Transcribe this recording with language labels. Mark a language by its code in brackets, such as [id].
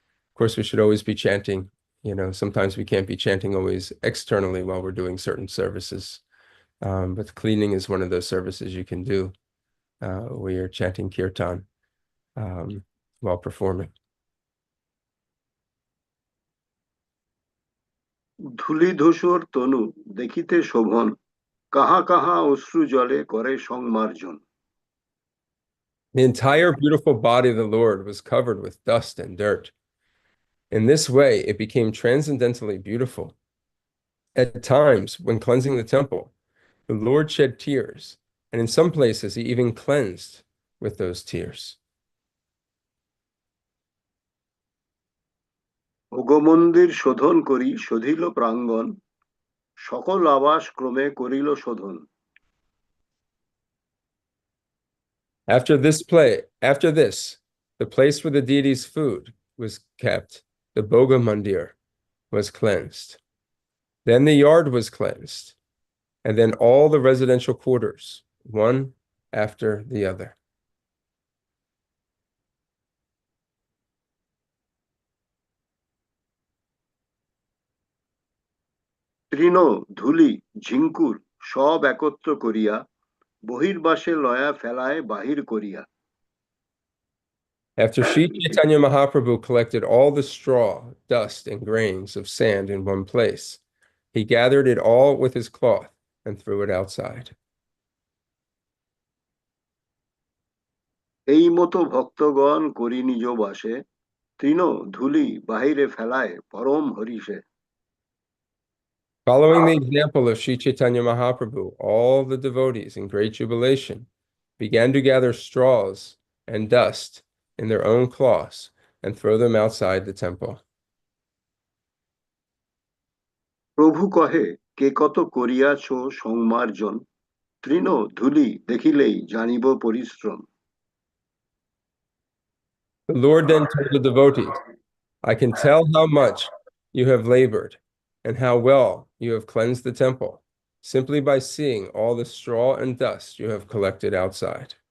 [en] Of course, we should always be chanting. Sometimes we can't be chanting always externally while we're doing certain services. But cleaning is one of those services you can do where you're chanting kirtan while performing. [bn] ধূলি ধূসর তনু দেখিতে শোভন, কাহা কাহা অশ্রু জলে করে সংমার্জন। [en] The entire beautiful body of the Lord was covered with dust and dirt. In this way, it became transcendently beautiful. At times, when cleansing the temple, the Lord shed tears, and in some places, he even cleansed with those tears. [bn] ভোগমন্দির শোধন করি শোধিল প্রাঙ্গণ, সকল আবাস ক্রমে করিল শোধন। [en] After this, the place where the deity's food was kept, the Bhoga Mandir, was cleansed. Then the yard was cleansed, and then all the residential quarters, one after the other. [bn] তৃণ ধূলি ঝিঙ্কুর সব একত্র করিয়া, বহির্বাসে লয়া ফেলায় বাহির করিয়া। [en] After Sri Chaitanya Mahaprabhu collected all the straw, dust, and grains of sand in one place, he gathered it all with his cloth and threw it outside. [bn] এই মতো ভক্তগণ করি নিজ বাসে, তৃণ ধূলি বাহিরে ফেলায় পরম হরিষে। [en] Following the example of Sri Chaitanya Mahaprabhu, all the devotees in great jubilation began to gather straws and dust in their own cloths and throw them outside the temple. [bn] প্রভু কহে, কে কত করিয়াছ সংমার্জন, তৃণ ধূলি দেখিলেই জানিব পরিশ্রম। [en] The Lord then told the devotees, I can tell how much you have labored and how well you have cleansed the temple simply by seeing all the straw and dust you have collected outside.